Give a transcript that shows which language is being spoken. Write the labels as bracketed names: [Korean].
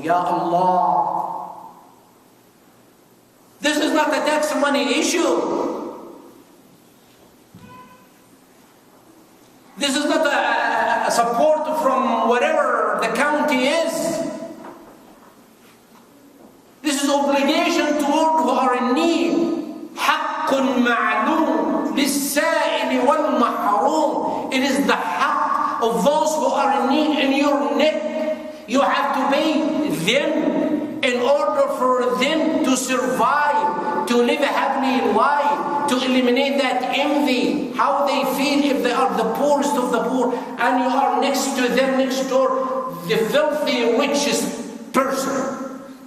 [English] Ya Allah, this is not a tax money issue. This is not a support from whatever the county is. This is obligation toward who are in need. [Arabic] حق معلوم للسائل والمحروم. [English] It is the haqq of those who are in need in your neck. You have to pay them in order for them to survive, to live a happy life, to eliminate that envy, how they feel if they are the poorest of the poor, and you are next to them, next door, the filthy, richest person.